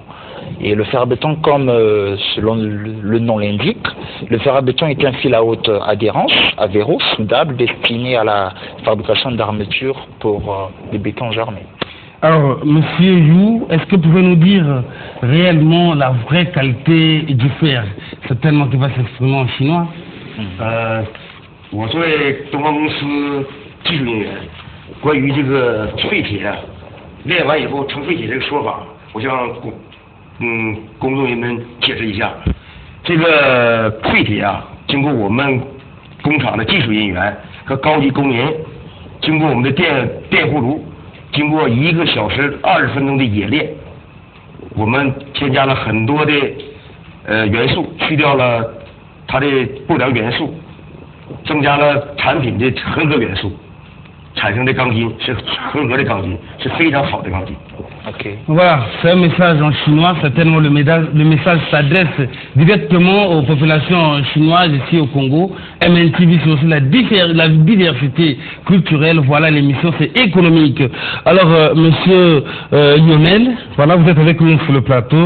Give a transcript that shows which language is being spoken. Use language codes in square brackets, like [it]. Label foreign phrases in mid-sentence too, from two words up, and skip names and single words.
[fr] Et le fer à béton, comme selon le nom l'indique, le fer à béton est un fil à haute adhérence, à verrou, soudable, destiné à la fabrication d'armatures pour des bétons armés. Alors, monsieur Yu, est-ce que vous pouvez nous dire réellement la vraie qualité du fer? Certainement qu'il va s'exprimer en chinois. [zh] 我作为东方公司技术人员，关于这个废铁炼完以后成废铁这个说法，我向公众人们解释一下。这个废铁啊，经过我们工厂的技术人员和高级工人，经过我们的电弧炉，经过1个小时20分钟的冶炼，我们添加了很多的元素，去掉了它的不良元素。增加了产品的合格元素，产生的钢筋是合格的钢筋，是非常好的钢筋。 [fr] Okay. Voilà, c'est un message en chinois. Certainement, le message s'adresse directement aux populations chinoises ici au Congo. MNTV, c'est aussi la diversité culturelle. Voilà, l'émission, c'est économique. Alors, monsieur Lionel, voilà, vous êtes avec nous sur le plateau.